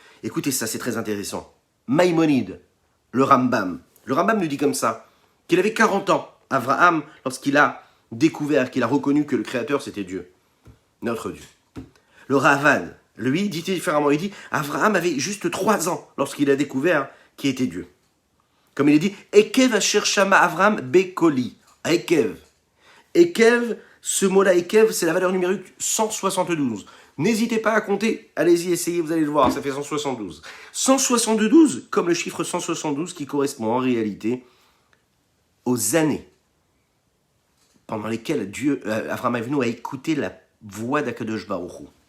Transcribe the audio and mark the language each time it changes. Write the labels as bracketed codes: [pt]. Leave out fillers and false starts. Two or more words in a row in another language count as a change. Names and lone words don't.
[fr] Écoutez ça, c'est très intéressant. Maïmonide, le Rambam nous dit comme ça, qu'il avait 40 ans, Abraham, lorsqu'il a découvert, qu'il a reconnu que le Créateur c'était Dieu, notre Dieu. Le Ravad, lui, dit différemment, il dit, Abraham avait juste 3 ans lorsqu'il a découvert qui était Dieu. Comme il est dit, [he] עקב אשר שמע אברהם בקולי. עקב. [fr] Ekev, ce mot-là, Ekev, c'est la valeur numérique 172. N'hésitez pas à compter, allez-y, essayez, vous allez le voir, ça fait 172. 172, comme le chiffre 172, qui correspond en réalité aux années pendant lesquelles Abraham Avinu a écouté la voix d'Akadosh Baruch Hu.